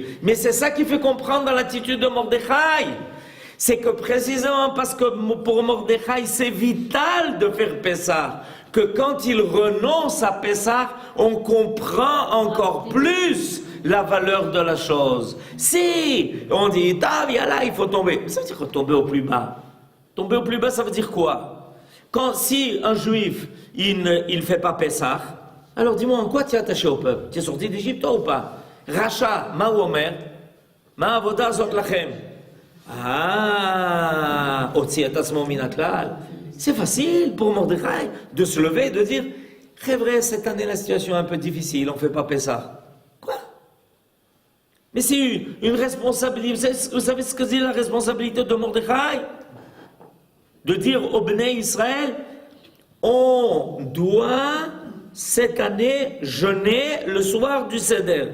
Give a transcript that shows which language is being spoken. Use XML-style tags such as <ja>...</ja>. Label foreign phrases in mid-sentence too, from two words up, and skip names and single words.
<fr>Mais c'est ça qui fait comprendre dans l'attitude de Mordechai. C'est que précisément parce que pour Mordechai, c'est vital de faire Pessah, que quand il renonce à Pessah, on comprend encore plus la valeur de la chose. Si on dit, là, il faut tomber, ça veut dire tomber au plus bas. Tomber au plus bas, ça veut dire quoi? Si un juif, il ne fait pas Pessah, alors dis-moi, en quoi tu es attaché au peuple? Tu es sorti d'Égypte, toi, ou pas?</fr> <he>רשע, מה אומר, מה עבודה זאת לכם.</he> <fr>C'est facile pour Mordechai de se lever et de dire, très vrai, cette année la situation est un peu difficile, on ne fait pas Pessah. Quoi? Mais c'est une responsabilité. Vous savez ce que c'est la responsabilité de Mordechai? De dire au Bnei Israël, on doit cette année, jeûner le soir du Seder.</fr>